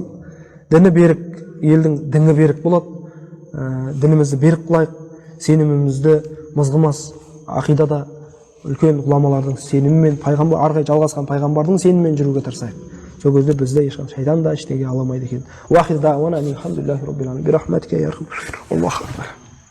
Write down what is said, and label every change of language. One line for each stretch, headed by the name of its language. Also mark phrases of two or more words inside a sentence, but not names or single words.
Kazakh: Діні берік, елдің діні берік болады. Дінімізді берік қылайық, сенімімізді мызғымас, ақидада үлкен ғұламалардың сенімімен, арғы жалғасқан пайғамбардың сенімімен жүруге тырысайық. Сол кезде бізді ешқандай шайтан да ештеңе аламайды екен.
Arabic: وآخر دعوانا الحمد لله رب العالمين. برحمتك يا أرحم. الله أكبر.